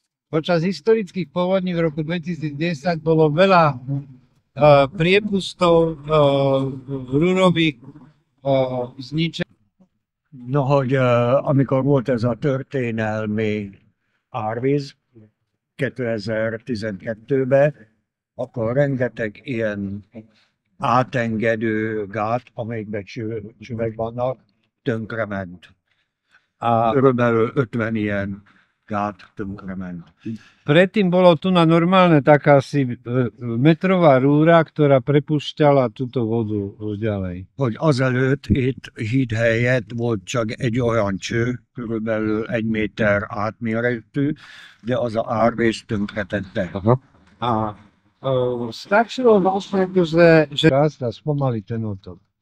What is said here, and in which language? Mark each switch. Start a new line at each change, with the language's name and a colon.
Slovak: Počas historických povodní v roku 2010 bolo veľa priepustov rúrových zničení.
Hungarian: No, hogy amikor volt ez a történelmi árvíz 2012-ben, akkor rengeteg ilyen átengedő gát, amelyikben csövek vannak, tönkrement. Körülbelül 50 ilyen gát tönkrement.
Slovak: Predtým bolo tu na normálne taká asi metrová rúra, ktorá prepúšťala túto vodu ďalej.
Hungarian: Hogy azelőtt itt híd helyett volt csak egy olyan cső, körülbelül 1 méter átméretű, de az a árvíz tönkretette. A stačilo vlastne, že raz spomali ten otok.